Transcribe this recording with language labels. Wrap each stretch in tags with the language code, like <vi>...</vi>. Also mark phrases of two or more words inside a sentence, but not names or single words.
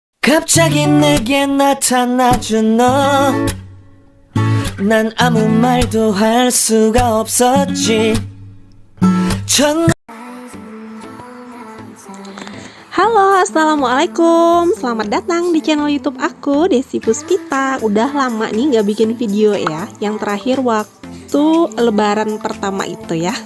<ko>갑자기 내게 나타나준 너 난 아무 말도 할 수가 없었지</ko> <id>Halo, assalamualaikum. Selamat datang di channel YouTube aku, Desi Puspita. Udah lama nih gak bikin video ya. Yang terakhir waktu Lebaran pertama itu ya.</id>